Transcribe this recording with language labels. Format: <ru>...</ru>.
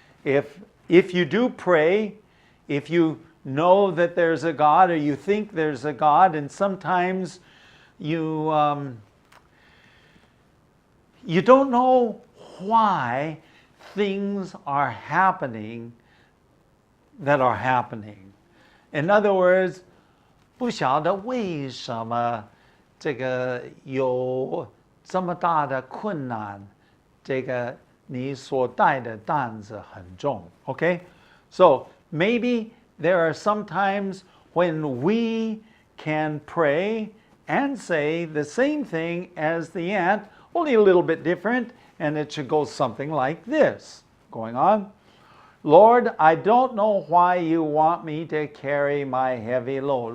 <en>If you do pray, if you know that there's a God, or you think there's a God, and sometimes you don't know why things are happening that are happening. In other words,</en> <zh>不晓得为什么这个有这么大的困难，这个你所带的担子很重.</zh> <en>Okay? So maybe there are some times when we can pray and say the same thing as the ant, only a little bit different, and it should go something like this. Going on. Lord, I don't know why you want me to carry my heavy load.</en>